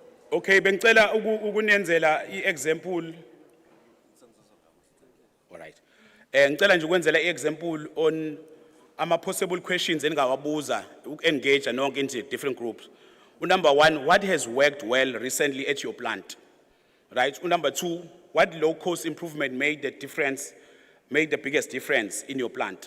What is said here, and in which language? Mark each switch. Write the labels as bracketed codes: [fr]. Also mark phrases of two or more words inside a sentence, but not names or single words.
[nd] Okay, bengicela ukunenzela i-example. [en] All right. [nd] Ngicela nje ukwenzela i-example [en] on possible questions [nd] engawabuza engage nonke [en] into different groups. Number one, what has worked well recently at your plant? Right? Number two, what low-cost improvement made the biggest difference in your plant?